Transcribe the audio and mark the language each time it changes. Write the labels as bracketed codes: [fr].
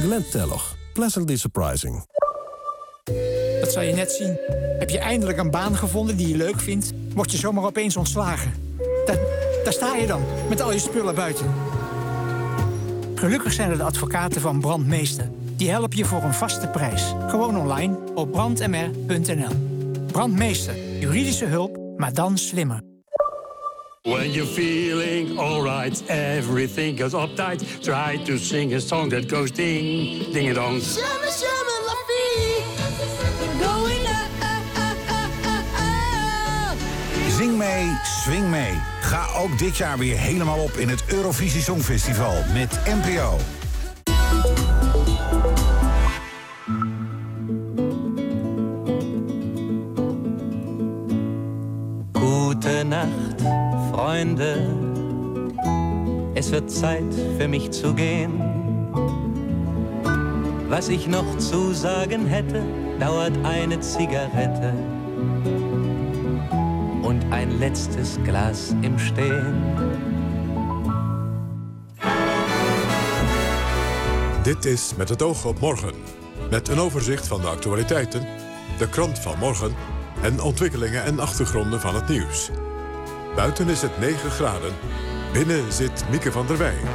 [en] Glentellig, pleasantly surprising. [nl] Dat zal je net zien. Heb je eindelijk een baan gevonden die je leuk vindt? Word je zomaar opeens ontslagen? Daar sta je dan, met al je spullen buiten. Gelukkig zijn er de advocaten van Brandmeester. Die helpen je voor een vaste prijs. Gewoon online op brandmr.nl. Brandmeester, juridische hulp, maar dan slimmer. [en] When you're feeling alright, everything goes uptight. Try to sing a song that goes ding, ding it on. Shama, shama, la fee. Going up. [nl] Zing mee, swing mee. Ga ook dit jaar weer helemaal op in het Eurovisie Songfestival met NPO. [de] Gute Nacht, Freunde. Es wird Zeit für mich zu gehen. Was ich noch zu sagen hätte, dauert eine Zigarette. Und ein letztes Glas im Stehen. [nl] Dit is Met het oog op morgen. Met een overzicht van de actualiteiten, de krant van morgen en ontwikkelingen en achtergronden van het nieuws. Buiten is het 9 graden. Binnen zit Mieke van der Wij.